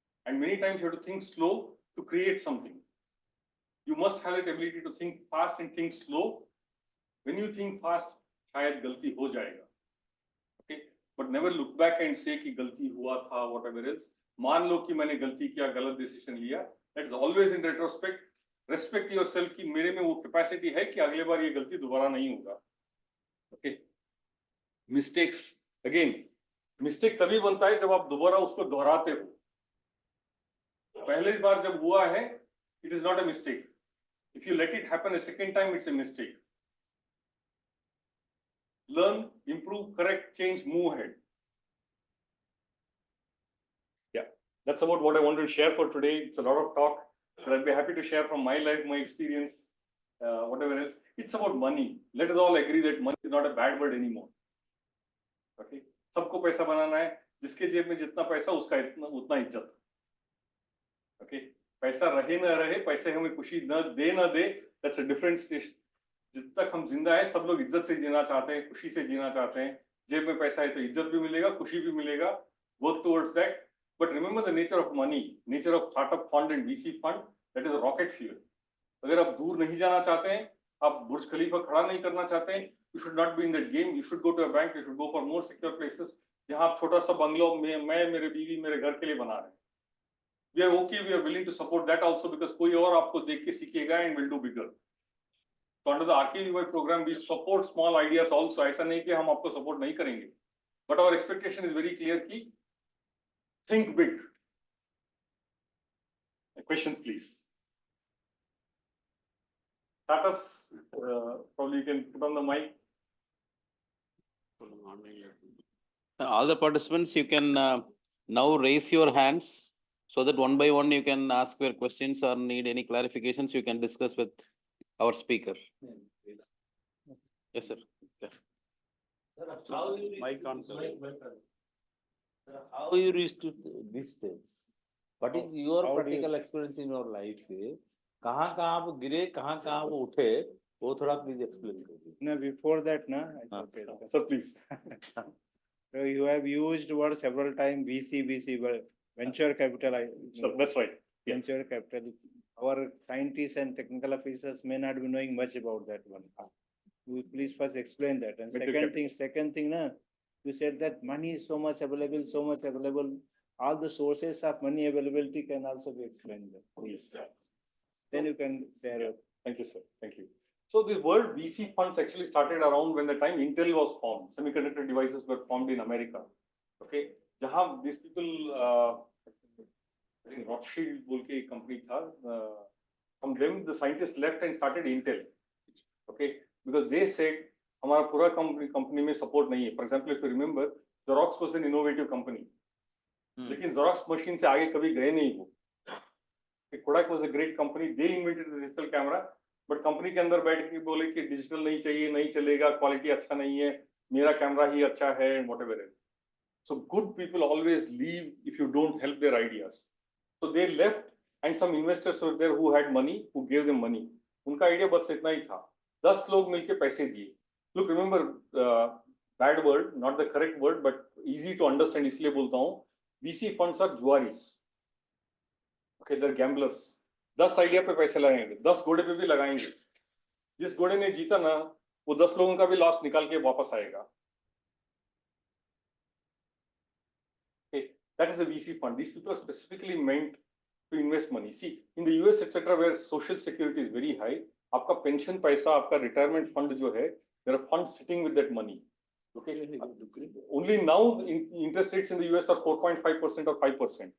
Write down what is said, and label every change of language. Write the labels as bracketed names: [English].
[English] And many times you have to think slow to create something. You must have that ability to think fast and think slow. When you think fast, [Hindi] शायद गलती हो जाएगा. [English] Okay, but never look back and say [Hindi] कि गलती हुआ था, [English] whatever else. [Hindi] मान लो कि मैंने गलती किया, गलत decision लिया. [English] That's always in retrospect. Respect yourself [Hindi] कि मेरे में वो capacity है कि अगले बार ये गलती दोबारा नहीं होगा. [English] Okay. Mistakes again. [Hindi] Mistake तभी बनता है जब आप दोबारा उसको दोहराते हो. पहली बार जब हुआ है, [English] it is not a mistake. If you let it happen a second time, it's a mistake. Learn, improve, correct, change, move ahead. Yeah, that's about what I wanted to share for today. It's a lot of talk, but I'd be happy to share from my life, my experience, whatever else. It's about money. Let us all agree that money is not a bad word anymore. [Hindi] Okay, सबको पैसा बनाना है. जिसके जेब में जितना पैसा, उसका उतना इज्जत. Okay, पैसा रहे ना रहे, पैसे हमें खुशी न दे, [English] that's a different station. [Hindi] जब तक हम जिंदा है, सब लोग इज्जत से जीना चाहते हैं, खुशी से जीना चाहते हैं. जेब में पैसा है तो इज्जत भी मिलेगा, खुशी भी मिलेगा. [English] Work towards that. But remember the nature of money, nature of startup fund and VC fund, that is a rocket fuel. [Hindi] अगर आप दूर नहीं जाना चाहते हैं, [English] आप Burj Khalifa खड़ा नहीं करना चाहते हैं, you should not be in that game. You should go to a bank. You should go for more secure places. [Hindi] जहाँ आप छोटा सा बंगलो मैं मेरे बीवी मेरे घर के लिए बना रहे हैं. [English] We are okay. We are willing to support that also because [Hindi] कोई और आपको देख के सीखेगा [English] and will do bigger. So under the RKVY program, we support small ideas also. [Hindi] ऐसा नहीं कि हम आपको support नहीं करेंगे. [English] But our expectation is very clear कि think big. Questions, please. Startups, probably you can put on the mic. All the participants, you can now raise your hands so that one by one you can ask your questions or need any clarifications, you can discuss with our speaker. Yes, sir. How you My reached concept. how you reached to this stage? What is your how do you- practical experience in your life? [Hindi] कहाँ आप गिरे, कहाँ वो उठे, वो थोड़ा please explain करिए. [English] No, before that, no. Okay. Sir, please. So you have used word several times, VC, but venture capital. So that's right. Yeah. Venture capital. Our scientists and technical officers may not be knowing much about that one. You please first explain that. And Venture second thing, na, you said that money is so much available. All the sources of money availability can also be explained. Yes. Then you can share it. Thank you, sir. Thank you. So the word VC funds actually started around when the time Intel was formed. Semiconductor devices were formed in America. Okay. जहाँ these people, I think Rothschild [Hindi] बोल के एक company था. [English] From them the scientists left and started Intel. Okay. Because they said [Hindi] हमारा पूरा company में support नहीं है. [English] For example, if you remember, Xerox was an innovative company. [Hindi] लेकिन Xerox machine से आगे कभी गए नहीं वो. [English] Kodak was a great company. They invented the digital camera. [Hindi] But company के अंदर बैठ के बोले कि डिजिटल नहीं चाहिए, नहीं चलेगा, क्वालिटी अच्छा नहीं है, मेरा कैमरा ही अच्छा है, [English] whatever it is. So good people always leave if you don't help their ideas. So they left and some investors were there who had money, who gave them money. [Hindi] उनका idea बस इतना ही था, 10 लोग मिलके पैसे दिए. [English] Look, remember, bad word, not the correct word, but easy to understand, [Hindi] इसलिए बोलता हूँ, [English] VC funds are जुआरीज. Okay, they're gamblers. [Hindi] 10 idea पे पैसे लगाएंगे, 10 घोड़े पे भी लगाएंगे. जिस घोड़े ने जीता ना, वो 10 लोगों का भी लॉस निकाल के वापस आएगा. [English] Okay, that is a VC fund. These people are specifically meant to invest money. See, in the US, etc., where social security is very high, [Hindi] आपका pension पैसा, आपका retirement fund जो है, [English] there are funds sitting with that money. Okay, only now interest rates in the US are 4.5% or 5%.